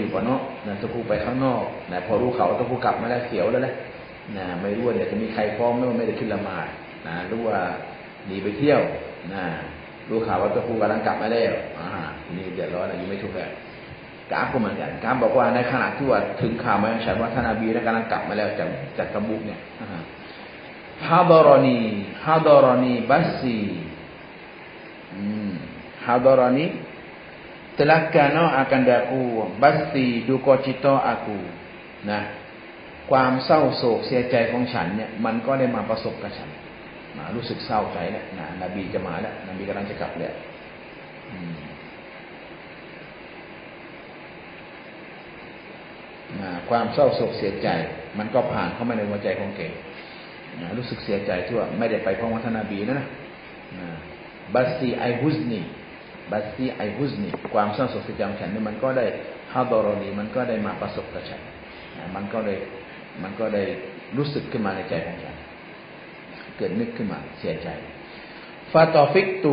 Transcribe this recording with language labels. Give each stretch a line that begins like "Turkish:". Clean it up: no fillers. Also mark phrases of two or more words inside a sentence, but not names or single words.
Thai: อยู่ก่อนเนาะตัวครูไปข้างนอกพอรู้ข่าวตัวครูกลับมาแล้วเสียวแล้วแหละไม่รู้เนี่ยจะมีใครฟ้องไม่ได้ขึ้นละหมาดรู้ว่าหนีไปเที่ยวรู้ข่าวว่าตัวครูกำลังกลับมาแล้วนี่เดือดร้อนอยู่ไม่ถูกแล้วกาบก็เหมือนกันกาบบอกว่าในขณะที่ว่าถึงข่าวมาอย่างฉันว่าท่านนบีกำลังกลับมาแล้วจากตะบุกเนี่ย
Arabic: حضرني بثي
Thai: ฮาดารอนี
Malay: telah kana akan daku basti duka cita aku
Thai: ความเศร้าโศกเสียใจของฉันเนี่ยมันก็ได้มาประสบกับฉันรู้สึกเศร้าใจแล้วนบีจะมาแล้วนบีกำลังจะกลับแล้ว ความเศร้าโศกเสียใจมันก็ผ่านเข้ามาในหัวใจของแกรู้สึกเสียใจที่ว่าไม่ได้ไปพร้อมกับท่านนบีนะ
Arabic: بثي أي حزني
Thai: ความเศร้าโศกเสียใจของฉันนี่มันก็ได้ฮาดารอนีมันก็ได้มาประสบกับฉันมันก็ได้รู้สึกขึ้นมาในใจของฉันเกิดนึกขึ้นมาเสียใจฟาตอฟิก